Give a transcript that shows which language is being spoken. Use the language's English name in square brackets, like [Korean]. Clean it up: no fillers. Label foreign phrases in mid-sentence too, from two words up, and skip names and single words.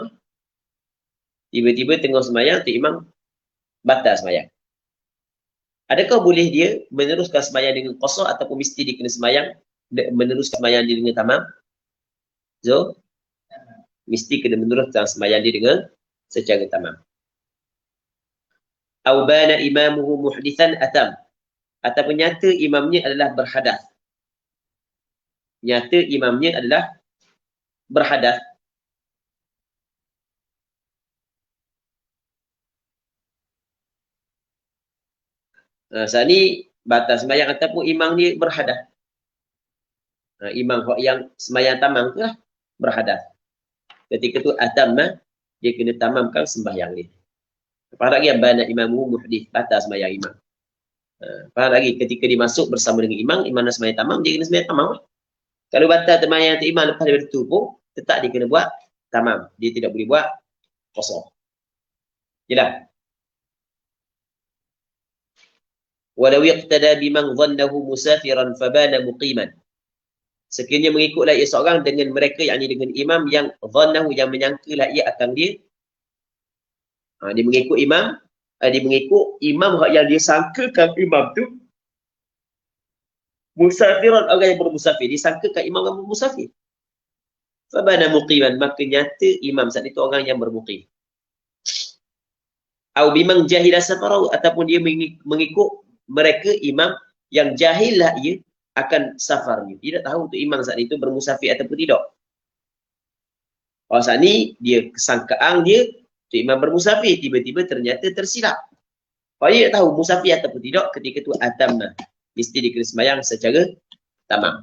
[Malay] Tiba-tiba tengah sembahyang tu imam batal sembahyang. Adakah boleh dia meneruskan sembahyang dengan qasar ataupun mesti dia kena sembahyang meneruskan sembahyang dia dengan tamam? So, mesti kena meneruskan sembahyang dia dengan secara tamam. [Arabic] أو بان إمامه محدثا أتم. [Malay] Ataupun nyata imamnya adalah berhadas. Nyata imamnya adalah berhadas. Saat ni batas sembahyang ataupun imam ni berhadas. Imam yang sembahyang tamam tu lah berhadas. Ketika tu atamma, dia kena tamamkan sembahyang dia. Faham lagi [Arabic] بان إمامه محدث, [Malay] batas sembahyang imam. Faham lagi ketika dia masuk bersama dengan imam, imam nak sembahyang tamam, dia kena sembahyang tamam lah. Kalau batal sembahyang tu imam lepas daripada tu pun, tetap dia kena buat tamam. Dia tidak boleh buat qasar. Jelas? [Arabic] ولو اقتدى بمن ظنه مسافرا فبان مقيما. [Malay] Sekiranya mengikutlah ia seorang dengan mereka, yakni dengan imam yang dhannahu, yang menyangkalah ia akan dia. Dia mengikut imam, dia mengikut imam yang dia sangkakan imam tu musafiran, orang yang bermusafir. Dia sangkakan imam yang bermusafir. [Arabic] فبان مقيما, [Malay] maka nyata imam saat itu orang yang bermuqim. [Arabic] أو بمن جهل سفره, [Malay] ataupun dia mengikut mereka imam yang jahillah ia akan safarnya. Dia tak tahu tu imam saat itu bermusafir ataupun tidak. Kalau saat ni dia kesangkaan dia tu imam bermusafir, tiba-tiba ternyata tersilap. Kalau dia tak tahu musafir ataupun tidak, ketika tu atamna, mesti dia kena sembahyang secara tamam.